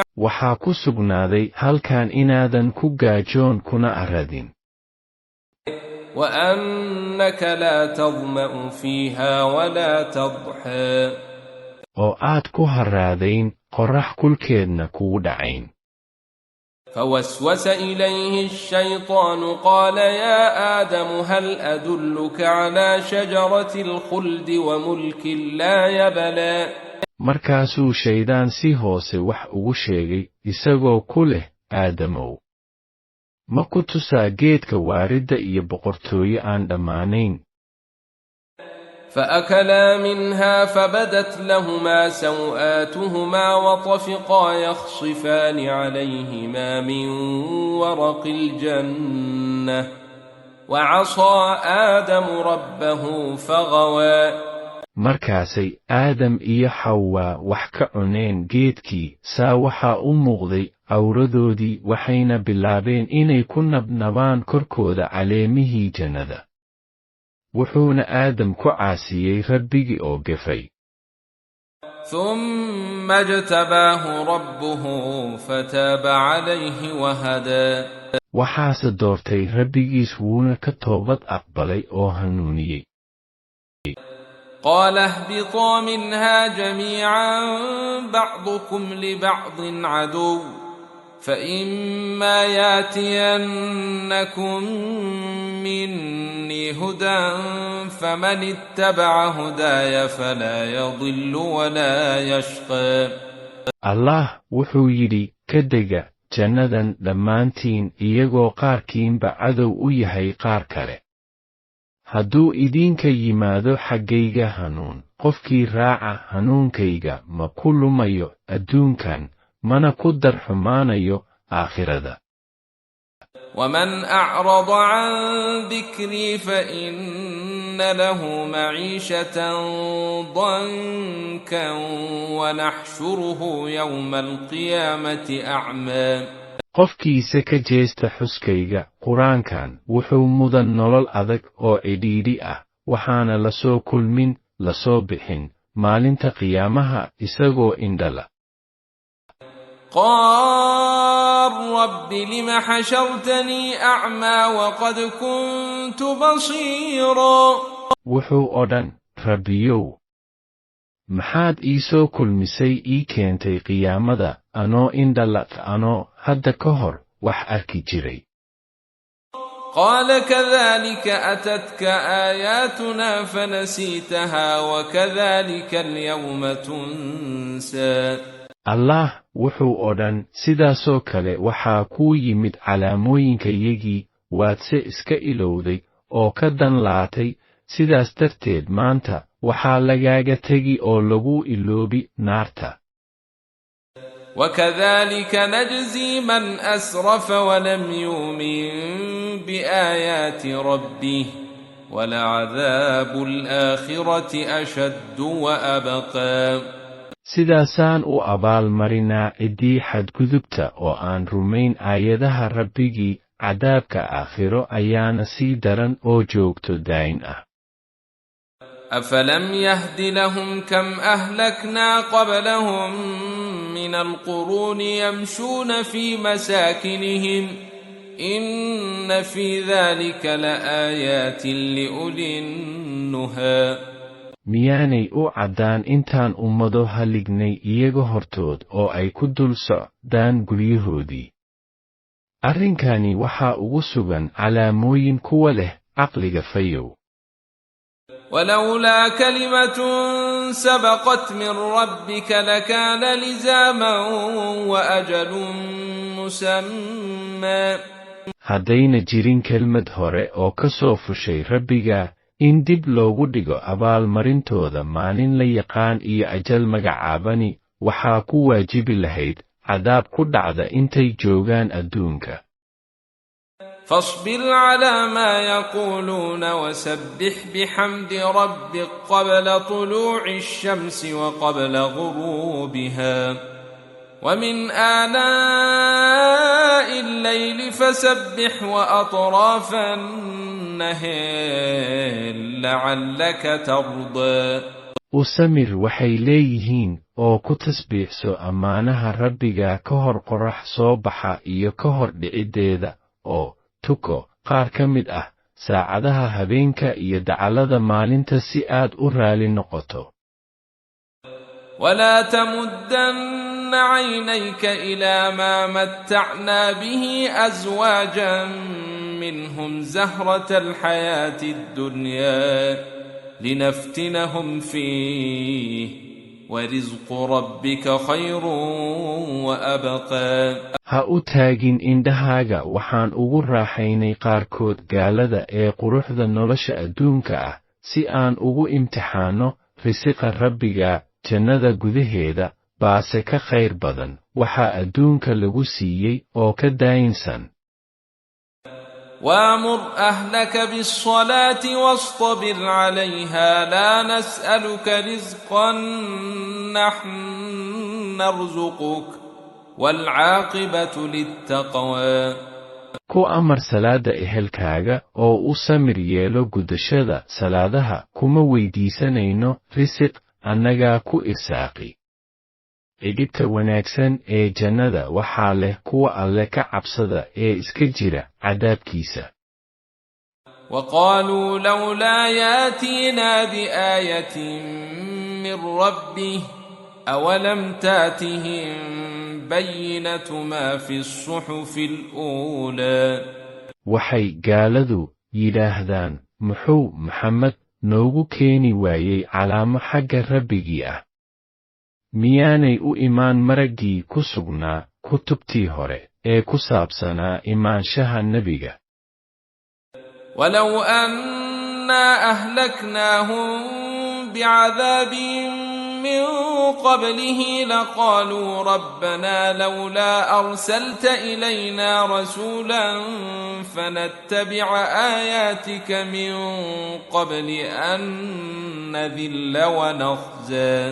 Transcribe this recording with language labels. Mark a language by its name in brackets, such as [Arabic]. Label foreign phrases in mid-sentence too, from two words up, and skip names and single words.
[Somali] waxaa ku sugnaaday halkan inaadan ku gaajoon kuna aradin. [Arabic] وأنك لا تظمأ فيها ولا تضحى. [Somali] oo aad ku haraadayn qorrax kulkeedna kugu dhacayn. [Arabic] فوسوس إليه الشيطان قال يا آدم هل أدلك على شجرة الخلد وملك لا يبلى. [Somali] markaasuu shaydaan si hoose wax ugu sheegay isagoo ku leh aadamow, ma ku tusaa geedka waaridda iyo boqortooye aan dhammaanayn. [Arabic] فأكلا منها فبدت لهما سوآتهما وطفقا يخصفان عليهما من ورق الجنة وعصى آدم ربه فغوى. [Somali] markaasay aadam iyo xawaa wax ka cuneen geedkii saa waxaa u muuqday cawradoodii waxayna bilaabeen inay ku nabnabaan korkooda caleemihii jannada. wuxuuna aadam ku caasiyey rabbigii oo gefay. [Arabic] ثم اجتباه ربه فتاب عليه وهدى. [Somali] waxaase doortay rabbigiis wuuna ka toobad aqbalay oo hanuuniyey. [Arabic] قال اهبطا منها جميعا بعضكم لبعض عدو فإما ياتينكم مني هدى فمن اتبع هداي فلا يضل ولا يشقى. [Somali] allah wuxuu yidhi ka dega jannadan dhammaantiin iyagoo qaarkiinba cadow u yahay qaar kale. hadduu idinka yimaado xaggayga hanuun, qofkii raaca hanuunkayga ma ku lumayo adduunkan mana ku darxumaanayo aakhirada. [Arabic] ومن أعرض عن ذكري فإن له معيشة ضنكا ونحشره يوم القيامة أعمى. [Somali] qofkiisa ka jeesta xuskayga qur-aankan wuxuu mudan nolol adag oo cidhiidhi ah, waxaana la soo kulmin la soo bixin maalinta qiyaamaha isagoo indhala. [Arabic] قال رب لم حشرتني أعمى وقد كنت بصيرا. [Somali] wuxuu odhan, rabbiyow, maxaad ii soo kulmisay ii keentay qiyaamada anoo indhala anoo hadda ka hor wax arki jiray. [Arabic] قال كذلك أتتك آياتنا فنسيتها وكذلك اليوم تنسى. [Somali] allah wuxuu odhan, sidaasoo kale waxaa kuu yimid calaamooyinkayagii waadse iska ilowday oo ka dan laatay, sidaas darteed maanta waxaa lagaaga tegi oo lagu iloobi naarta. [Arabic] وكذلك نجزي من أسرف ولم يؤمن بآيات ربه ولعذاب الآخرة أشد وأبقى. [Somali] sidaasaan u abaalmarinaa ciddii xadgudubta oo aan rumayn aayadaha rabbigii cadaabka aakhiro ayaana sii daran oo joogto daayin ah. أفلم يهد لهم كم أهلكنا قبلهم من القرون يمشون في مساكنهم إن في ذلك لآيات لأولي النهى. miyaanay u caddaan intaan ummado halignay iyaga hortood oo ay ku dul socdaan guryahoodii. arrinkani waxaa ugu sugan calaamooyin kuwa leh caqliga fayow. [Arabic] ولولا كلمة سبقت من ربك لكان لزاما وأجل مسمى. [Somali] haddayna jirin kelmad hore oo ka soo fushay rabbiga in dib loogu dhigo abaalmarintooda maalin la yaqaan iyo ajal magacaabani waxaa ku waajibi lahayd cadaab ku dhacda intay joogaan adduunka. [Arabic] فاصبر على ما يقولون وسبح بحمد ربك قبل طلوع الشمس وقبل غروبها ومن آناء الليل فسبح وأطراف النهار لعلك ترضى. [Somali] usamir waxay leeyihiin oo ku tasbiixso ammaanaha rabbiga ka hor qorax soo baxa iyo ka hor dhiciddeeda oo tuko qaar ka mid ah saacadaha habeenka iyo dacalada maalinta si aad u raali noqoto. [Arabic] ولا تمدن عينيك إلى ما متعنا به أزواجا منهم زهرة الحياة الدنيا لنفتنهم فيه ورزق ربك خير وأبقى. [Somali] ha u taagin indhahaaga waxaan ugu raaxaynay qaarkood gaalada ee quruxda nolosha adduunka ah si aan ugu imtixaanno risiqa rabbiga jannada gudaheeda baase ka khayr badan waxaa adduunka lagu siiyey oo ka daayinsan. [Arabic] وامر أهلك بالصلاة واصطبر عليها لا نسألك رزقا نحن نرزقك والعاقبة للتقوى. [Somali] ku amar salaada ehelkaaga oo u samir yeelo gudashada salaadaha kuma weydiisanayno risiq annagaa ku irsaaqi. cidhibta wanaagsan ee jannada waxaa leh kuwa alle ka cabsada ee iska jira cadaabkiisa. [Arabic] وقالوا لولا ياتينا بآية من ربه أولم تاتهم بينة ما في الصحف الأولى. [Somali] waxay gaaladu yidhaahdaan muxuu maxamed noogu keeni waayey calaamo xagga rabbigii ah. miyaanay u imaan maraggii ku sugnaa kutubtii hore ee ku saabsanaa imaanshaha nebiga. [Arabic] ولو أنا أهلكناهم بعذاب من قبله لقالوا ربنا لولا أرسلت إلينا رسولا فنتبع آياتك من قبل أن نذل ونخزى.